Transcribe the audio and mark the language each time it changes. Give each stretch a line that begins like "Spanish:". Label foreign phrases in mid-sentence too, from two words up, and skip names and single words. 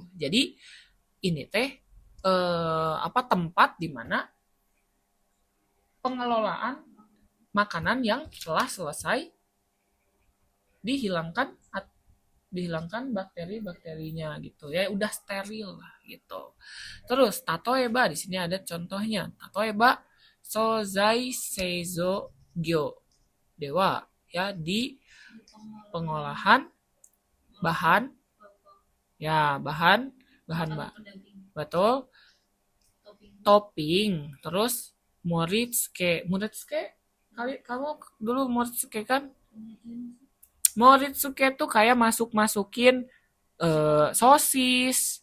Indonesian: Jadi ini teh apa tempat di mana pengelolaan makanan yang telah selesai dihilangkan bakteri-bakterinya gitu ya, udah steril lah gitu. Terus tatoeba di sini ada contohnya.
Japanese: 例えば素材製造業では
Indonesian: ya, di pengolahan bahan ya, bahan betul, topping. Terus moritsuke kali kamu dulu moritsuke kan, moritsuke tuh kayak masukin sosis.